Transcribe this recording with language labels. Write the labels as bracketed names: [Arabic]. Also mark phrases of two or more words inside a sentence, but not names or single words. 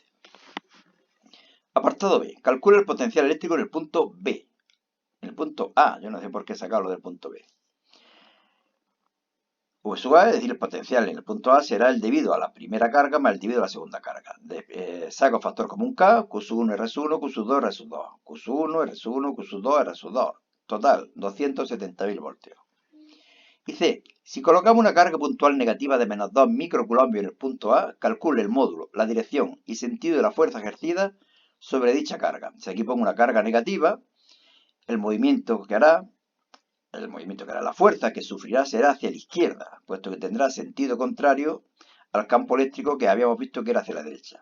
[Spanish] Apartado B. Calcula el potencial eléctrico en el punto B. En el punto A, yo no sé por qué sacarlo del punto B. U sub A, es decir, el potencial en el punto A será el debido a la primera carga más el debido a la segunda carga. Saco factor común K, Q sub 1, R sub 1, Q sub 2, R sub 2. Q sub 1, R sub 1, Q sub 2, R sub 2. Total, 270.000 voltios. Y C. Si colocamos una carga puntual negativa de menos 2 microcoulombios en el punto A, calcule el módulo, la dirección y sentido de la fuerza ejercida sobre dicha carga. Si aquí pongo una carga negativa, el movimiento que hará la fuerza que sufrirá será hacia la izquierda, puesto que tendrá sentido contrario al campo eléctrico que habíamos visto que era hacia la derecha.